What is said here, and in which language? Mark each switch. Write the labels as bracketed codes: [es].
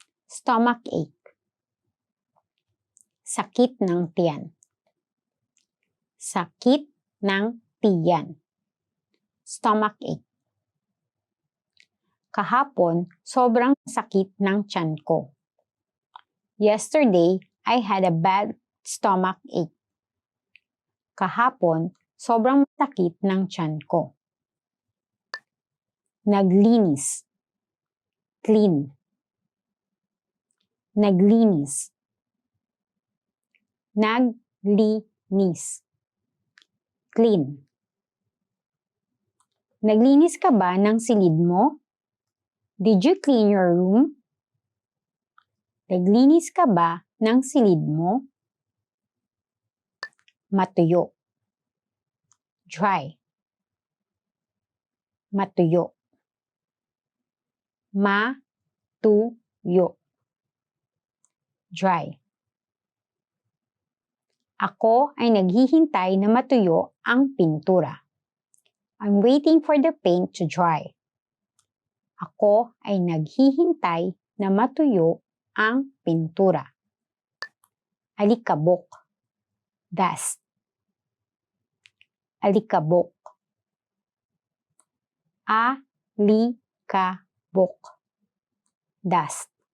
[en] Stomach ache. [tl] Sakit ng tiyan. Sakit ng tiyan. [en] Stomach ache. [tl] Kahapon, sobrang sakit ng tiyan ko. [en] Yesterday, I had a bad stomach ache. [tl] Kahapon, sobrang sakit ng tiyan ko. Naglinis. Clean. Naglinis. Naglinis. Clean. Naglinis ka ba ng silid mo? [en] Did you clean your room? [tl] Naglinis ka ba ng silid mo? Matuyo. Dry. Matuyo. Matuyo. Dry. Ako ay naghihintay na matuyo ang pintura. [en] I'm waiting for the paint to dry. [tl] Ako ay naghihintay na matuyo ang pintura. Alikabok. Dust. Alikabok. Alikabok. Dust.